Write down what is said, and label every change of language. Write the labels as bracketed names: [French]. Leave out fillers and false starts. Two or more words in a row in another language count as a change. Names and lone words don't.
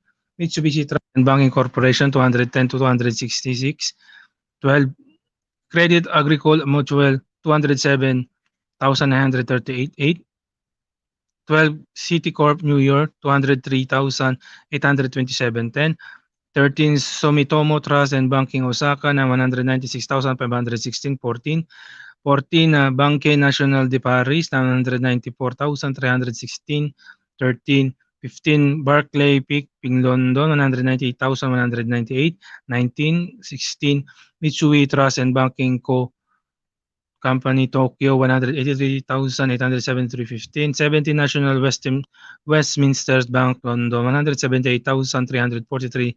[English] Mitsubishi Trust and Banking Corporation, 210 to 266. 12. Credit Agricole Mutual, 207,938. 8. 12. Citicorp New York, 203,827. 10. 13. Sumitomo Trust and Banking Osaka na 196,516. 14. 14. Banque Nationale de Paris na 194,316. 13. 15. Barclay Ping London 198,198. 19. 16. Mitsui Trust and Banking Co. Company Tokyo 183,873. 15. 17. National Westminster Bank London 178,343.